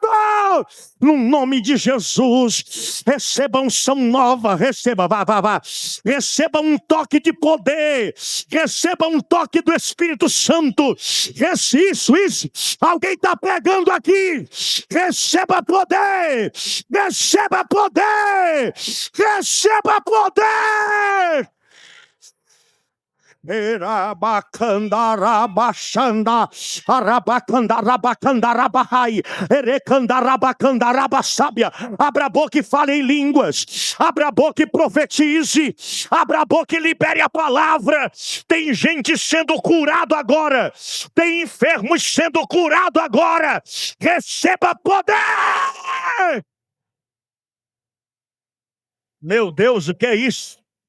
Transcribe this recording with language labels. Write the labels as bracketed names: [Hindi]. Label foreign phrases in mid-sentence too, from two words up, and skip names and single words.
[Portuguese] No nome de Jesus, receba unção nova, receba, receba um toque de poder, receba um toque do Espírito Santo. Isso. Alguém está pegando aqui. Receba poder, receba poder, receba poder. Erabacandarabachanda, arabacandarabacandarabai, erecandarabacandarabasábia. Abra a boca e fale em línguas. Abra a boca e profetize. Abra a boca e libere a palavra. Tem gente sendo curado agora. Tem enfermos sendo curado agora. Receba poder. Meu Deus, o que é isso?